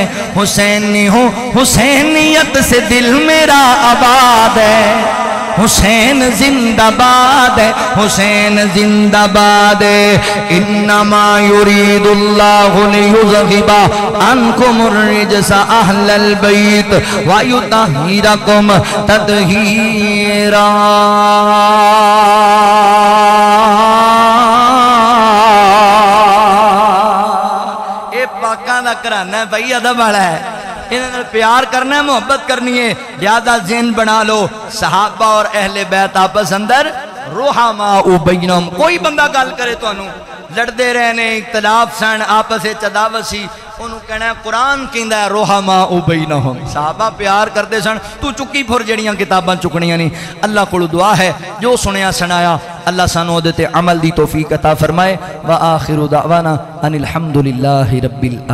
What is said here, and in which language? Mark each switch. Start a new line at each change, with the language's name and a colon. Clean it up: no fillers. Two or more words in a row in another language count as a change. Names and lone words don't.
Urdu: حسینی ہوں، حسینیت سے دل میرا آباد ہے۔ حسین زندہ باد ہے، حسین زندہ باد ہے۔
Arabic: انما یرید اللہ لیذھب عنکم الرجس اہل البیت ویطہرکم تطہیرا۔
Punjabi: اے پاکاں دا گھرانہ ہے بھائی، ادب والا ہے، انہیں پیار کرنا ہے، محبت کرنی ہے، زیادہ ذہن بنا لو۔ صحابہ اور اہل بیت آپس اندر
Arabic: رحماء بینہم،
Punjabi: کوئی بندہ گل کرے تو انہوں لڑدے رہنے، اختلاف سن، آپس عداوت سی، انہوں کہنا ہے قرآن کہندا ہے
Arabic: رحماء بینہم۔
Punjabi: صحابہ پیار کرتے سن، تو چکی پھر جڑیاں کتاباں چکنیاں نہیں۔ اللہ کو دعا ہے جو سنیا سنایا اللہ سانو دے تے عمل دی توفیق عطا فرمائے۔
Arabic: وآخر دعوانا ان الحمدللہ رب العالمین۔